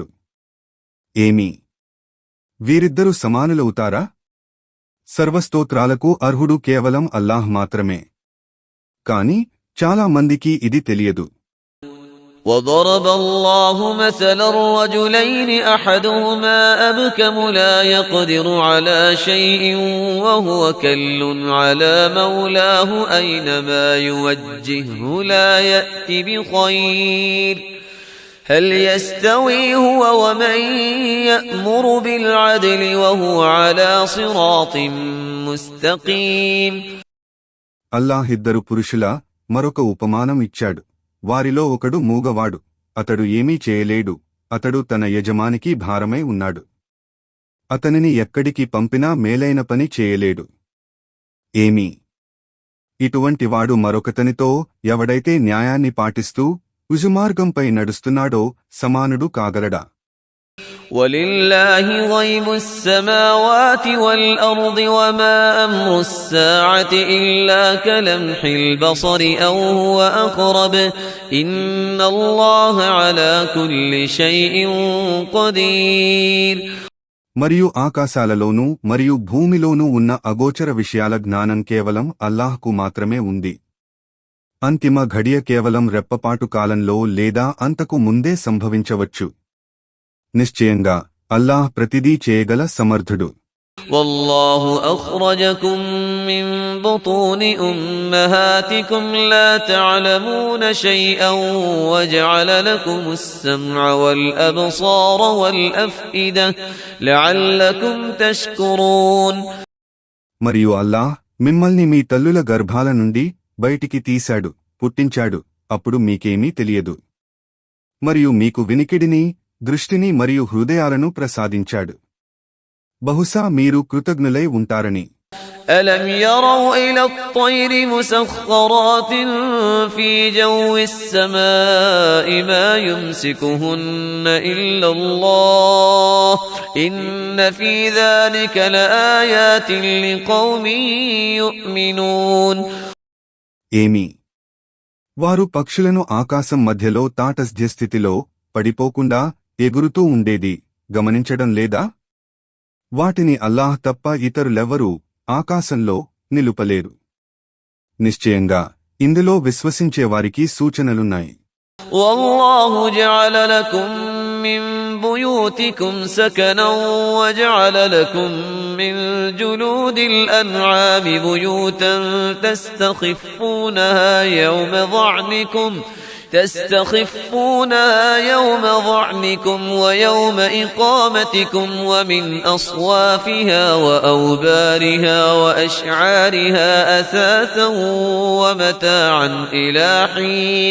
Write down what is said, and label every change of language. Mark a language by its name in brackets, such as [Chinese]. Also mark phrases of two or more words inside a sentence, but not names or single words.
[Telugu] ఏమి వీరిద్దరూ సమానులవుతారా? సర్వస్తోత్రాలకు అర్హుడు కేవలం అల్లాహ్ మాత్రమే. కాని చాలా మందికి ఇది తెలియదు. [Arabic] وضرب الله مثلا رجلين أحدهما أبكم لا يقدر على شيء وهو كل على مولاه أينما يوجهه لا يأت بخير هل يستوي هو ومن يأمر بالعدل وهو على صراط مستقيم. [Telugu] అల్లాహ్ ఇద్దరు పురుషుల మరొక ఉపమానం ఇచ్చాడు. వారిలో ఒకడు మూగవాడు. అతడు ఏమీ చేయలేడు. అతడు తన యజమానికి భారమై ఉన్నాడు. అతనిని ఎక్కడికి పంపినా మేలైన పని చేయలేడు. ఏమీ ఇటువంటివాడు మరొకతనితో ఎవడైతే న్యాయాన్ని పాటిస్తూ ఉజుమార్గంపై నడుస్తున్నాడో సమానుడు కాగలడా? [Arabic] ولله غيب السماوات والأرض وما أمر الساعة إلا كلمح البصر أو هو أقرب إن الله على كل شيء قدير. [Telugu] మరియు ఆకాశాలలోనూ మరియు భూమిలోనూ ఉన్న అగోచర విషయాల జ్ఞానం కేవలం అల్లాహ్కు మాత్రమే ఉంది. అంతిమ ఘడియ కేవలం రెప్పపాటు కాలంలో లేదా అంతకు ముందే సంభవించవచ్చు. నిశ్చయంగా అల్లాహ్ ప్రతిదీ చేయగల సమర్థుడు. [Arabic] والله أخرجكم من بطون أمهاتكم لا تعلمون شيئا وجعل لكم السمع والأبصار والأفئدة لعلكم تشكرون. [Telugu] మరియు అల్లాహ్ మిమ్మల్ని మీ తల్లుల గర్భాల నుండి బయటికి తీశాడు, పుట్టించాడు. అప్పుడు మీకేమీ తెలియదు. మరియు మీకు వినికిడిని, దృష్టిని మరియు హృదయాలను ప్రసాదించాడు. బహుశా మీరు కృతజ్ఞులై ఉంటారని. [Arabic] ألم يروا إلى الطير مسخرات في جو السماء ما يمسكهن إلا الله إن في ذلك لآيات لقوم يؤمنون. [Telugu] ఏమి వారు పక్షులను ఆకాశం మధ్యలో తాటస్థ్యస్థితిలో పడిపోకుండా ఎగురుతూ ఉండేది గమనించడం లేదా? వాటిని అల్లాహ్ తప్ప ఇతరులెవ్వరూ ఆకాశంలో నిలుపలేరు. నిశ్చయంగా ఇందులో విశ్వసించేవారికి సూచనలున్నాయి. [Arabic] والله جعل لكم من بيوتكم سكنا وجعل لكم من جلود الأنعام بيوتا تستخفونها يوم ضعنكم ويوم إقامتكم ومن أصوافها وأوبارها وأشعارها أثاثا ومتاعا إلى حين.